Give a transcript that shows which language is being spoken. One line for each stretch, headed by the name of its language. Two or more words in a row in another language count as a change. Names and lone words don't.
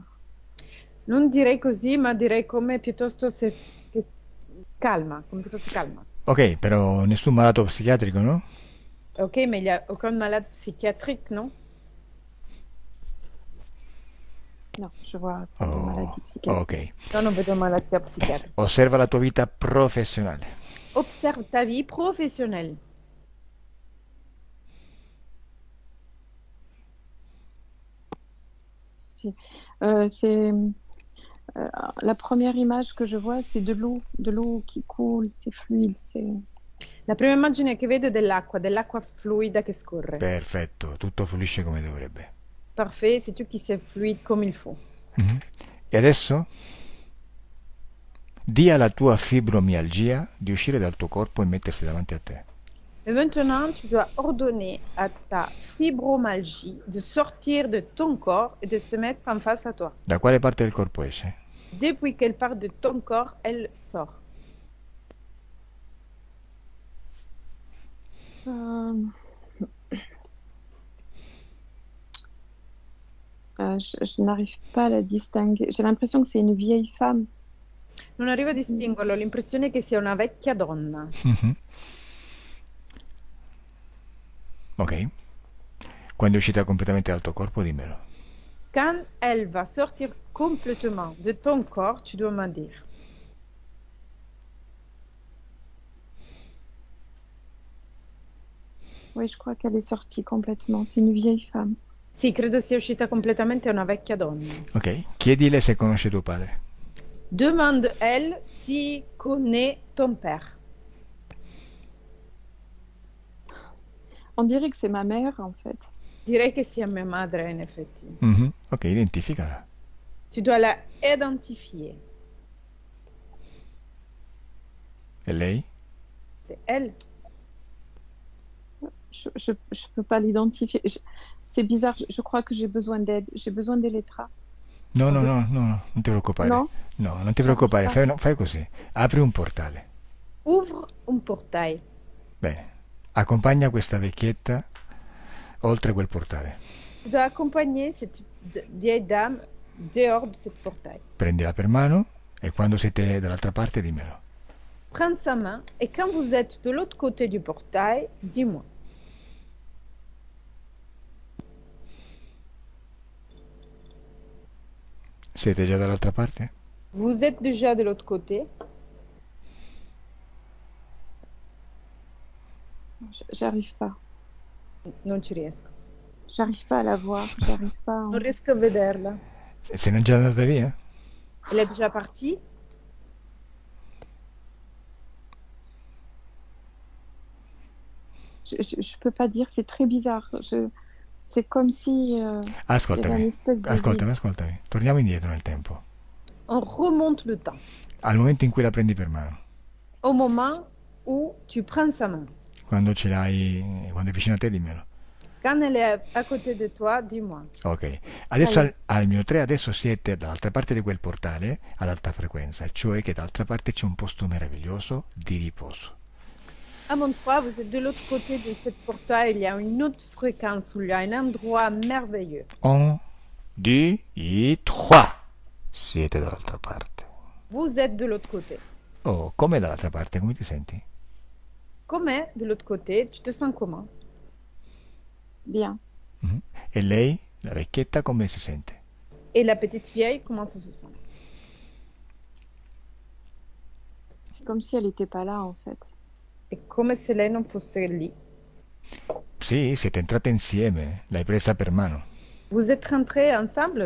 Italian: Non direi così, ma direi come piuttosto calma, come se fosse calma. Ok, però nessun malato psichiatrico, no?
French: Ok, mais il n'y a aucun malade psychiatrique, non? Non, je vois pas de maladie psychiatrique. Ok.
Italian: No, non vedo malattia psichiatrica. Osserva la tua vita professionale.
French: Observe ta vie professionnelle.
Italian: Si.
French: La première image que je vois, c'est de l'eau qui coule, c'est fluide, c'est...
Italian: La prima immagine che vedo è dell'acqua fluida che scorre. Perfetto, tutto fluisce come dovrebbe.
French: Parfait, c'est tout qui c'est fluide comme il faut. Mhm.
Italian: E adesso di alla tua fibromialgia di uscire dal tuo corpo e mettersi davanti a te.
French: Et maintenant, tu dois ordonner à ta fibromyalgie de sortir de ton corps et de se mettre en face à toi.
Italian: Da quale parte del corpo esce?
French: Depuis qu'elle part de ton corps, elle sort. Je n'arrive pas à la distinguer. J'ai l'impression que c'est une vieille femme.
Italian: Non arrivo a distinguerlo, ho l'impressione che sia una vecchia donna. Mhm. Ok. Quando è uscita completamente dal tuo corpo, dimmelo.
French: Quand elle va sortir complètement de ton corps, tu dois me dire. Oui, je crois qu'elle est sortie complètement. C'est une vieille femme.
Italian: Sì, credo sia uscita completamente una vecchia donna. Ok. Chiedile se conosce tuo padre.
French: Demande elle si connaît ton père. On dirait que c'est ma mère, en fait.
Italian: Direi che sia mia madre, in effetti. Mhm. Ok, identificala.
French: Tu dois la identifier.
Italian: E lei?
French: C'est elle. Je peux pas l'identifier. C'est bizarre. Je crois que j'ai besoin d'aide. J'ai besoin dell'Etra.
Italian: No, non ti preoccupare. No? No, non ti preoccupare. Fai così. Apri un portale.
French: Ouvre un portail.
Italian: Bene. Accompagna questa vecchietta oltre quel portale.
French: Tu dois accompagner cette vieille dame dehors de ce portail.
Italian: Prendila per mano e quando siete dall'altra parte dimmelo.
French: Prends sa main et quand vous êtes de l'autre côté du portail, dis-moi.
Italian: Siete già dall'altra parte?
French: Vous êtes déjà de l'autre côté? J'arrive pas.
Italian: Non ci riesco.
French: J'arrive pas à la voir. J'arrive pas.
Italian: Non riesco a vederla. Se n'è già andata via?
French: Elle est déjà partie? Je peux pas dire. C'est très bizarre. C'est comme si il y avait une
Italian: Ascoltami,
French: espèce de...
Italian: ascoltami. Torniamo indietro nel tempo.
French: On remonte le temps.
Italian: Al momento in cui la prendi per mano.
French: Au moment où tu prends sa main.
Italian: Quando ce l'hai, quando è vicino a te, dimmelo.
French: Quand elle est à côté de toi, dis-moi. Ok.
Italian: Adesso al mio 3, adesso siete dall'altra parte di quel portale ad alta frequenza, cioè che dall'altra parte c'è un posto meraviglioso di riposo.
French: À mon 3, vous êtes de l'autre côté de ce portail. Il y a une autre fréquence où il y a un endroit merveilleux.
Italian: 1, 2, 3. Siete dall'altra parte.
French: Vous êtes de l'autre côté.
Italian: Oh, come dall'altra parte? Come ti senti?
French: Comment de l'autre côté? Tu te sens comment? Bien. Mhm.
Italian: E lei, la vecchietta, come si sente?
French: Et la petite vieille, comment ça se sent? C'est comme si elle n'était pas là, en fait.
Italian: È come se lei non fosse lì. Sì, siete entrate insieme, l'hai presa per mano. Vous êtes rentrés ensemble?